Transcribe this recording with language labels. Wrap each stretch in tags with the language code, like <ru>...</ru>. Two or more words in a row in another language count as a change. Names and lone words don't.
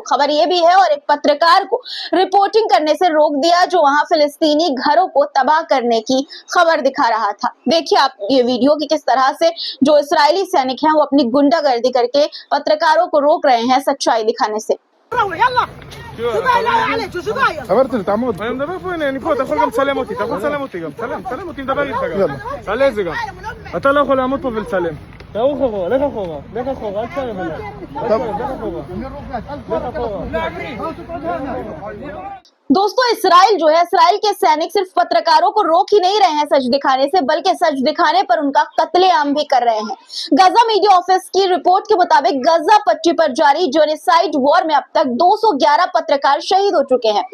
<hi>खबर ये भी है और एक पत्रकार को रिपोर्टिंग करने से रोक दिया जो वहां फिलिस्तीनी घरों को तबाह करने की खबर दिखा रहा था। देखिए आप ये वीडियो कि किस तरह से जो इस्राएली सैनिक हैं वो अपनी गुंडागर्दी करके पत्रकारों को रोक रहे हैं सच्चाई दिखाने से।</hi> <he>עברת, תעמוד. אני מדבר פה, הנה, אני פה, אתה יכול גם לצלם אותי, אתה יכול לצלם אותי גם, צלם אותי, מדבר איתך גם. תעלה את זה גם. אתה לא יכול לעמוד פה ולצלם. תערוך אחורה, לך אחורה, לך אחורה, אל תצלם אליי. לך אחורה.</he> <hi>दोस्तों इस्राइल जो है, इस्राइल के सैनिक सिर्फ पत्रकारों को रोक ही नहीं रहे हैं सच दिखाने से, बल्कि सच दिखाने पर उनका कत्लेआम भी कर रहे हैं। गजा</hi> <en>media office</en> <hi>की रिपोर्ट के मुताबिक गजा पट्टी पर जारी</hi> <en>genocide war</en> <hi>में अब तक 211 पत्रकार शहीद हो चुके हैं।</hi>